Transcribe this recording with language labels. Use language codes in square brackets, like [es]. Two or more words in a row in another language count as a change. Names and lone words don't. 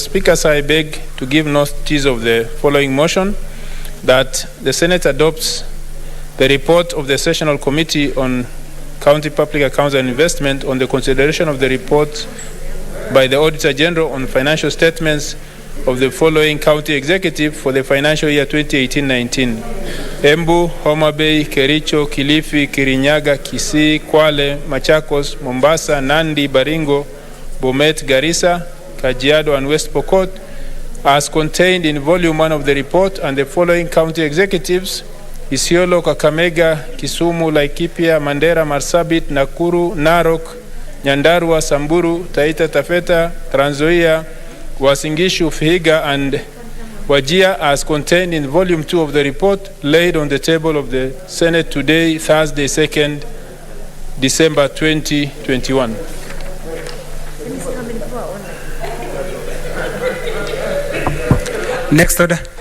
[en] Speaker, so I beg to give notice of the following motion, that the Senate adopts the report of the Sessional Committee on County Public Accounts and Investment on the consideration of the report by the Auditor General on financial statements of the following county executive for the financial year 2018-19. Embu, Homa Bay, Kericho, Kilifi, Kirinyaga, Kisii, Kwale, Machakos, Mombasa, Nandi, Baringo, Bomet, Garissa, Kajiado, and West Pokot, as contained in Volume 1 of the report, and the following county executives: Isiolo, Kakamega, Kisumu, Laikipia, Mandera, Marsabit, Nakuru, Narok, Nyandarua, Samburu, Taita Taveta, Trans Nzoia, Uasin Gishu, Vihiga, and Wajir, as contained in Volume 2 of the report laid on the table of the Senate today, Thursday, 2nd December 2021. Next order.